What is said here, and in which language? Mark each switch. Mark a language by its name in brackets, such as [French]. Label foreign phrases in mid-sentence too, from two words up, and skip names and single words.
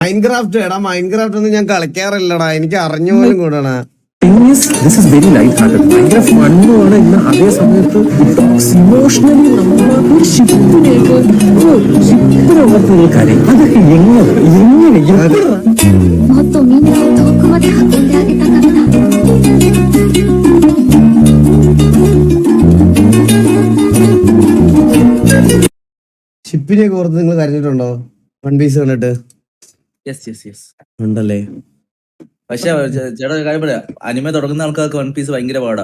[Malayalam] മൈൻക്രാഫ്റ്റ് എടാ, മൈൻക്രാഫ്റ്റ് ഒന്നും ഞാൻ കളിക്കാറില്ലടാ, എനിക്ക് അറിഞ്ഞു പോലും കൂടാണ്. [English] This is very light-hearted. [Malayalam] ഭയങ്കര ഫണ്ണുമാണ്. ഇന്ന് അതേ സമയത്ത് ഇമോഷണലി നമ്മൾ ഷിപ്പിനകത്തുള്ള കാര്യം അതൊക്കെ എങ്ങനെ [Japanese] もっとみんなを遠くまで運んであげたかった。 [Malayalam] ഷിപ്പിനെ ഓർത്ത് നിങ്ങൾ കരഞ്ഞിട്ടുണ്ടോ വൺ പീസ് കണ്ടിട്ട്? ഉണ്ടല്ലേ? പക്ഷെ ചേട്ടാ കാര്യം പറയാ, അനിമ തുടങ്ങുന്ന ആൾക്കാർക്ക് വൺ പീസ് ഭയങ്കര പാടാ.